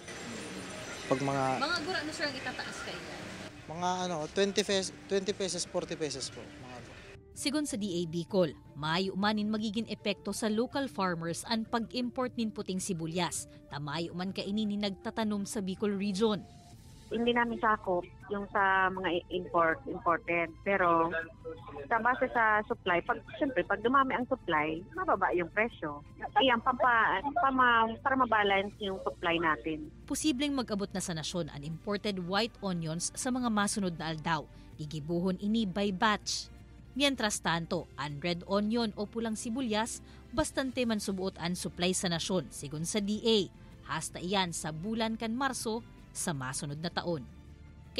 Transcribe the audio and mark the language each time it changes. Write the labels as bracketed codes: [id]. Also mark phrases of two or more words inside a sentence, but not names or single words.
[tl] gura ano sir ang itataas kayo? Mga 20 pesos, 40 pesos po. [bik] Sigon sa DA Bicol, maayo manin magiging epekto sa [en] local farmers [bik] ang pag-import nin puting sibuyas. Tamayo man kaini ni nagtatanom sa Bicol region. [tl] Hindi namin sakop yung sa mga imported. Pero sa base sa supply, siyempre pag dumami ang supply, mababa yung presyo. Iyan, para mabalance yung supply natin. [bik] Posibleng mag-abot na sa nasyon ang [en] imported white onions [bik] sa mga masunod na aldaw. Igibuhon ini [en] by batch. [bik] Mientras tanto, ang [en] red onion [bik] o pulang sibuyas, bastante man subuot ang supply sa nasyon, sigon sa DA. Hasta iyan sa bulan kan Marso sa masunod na taon.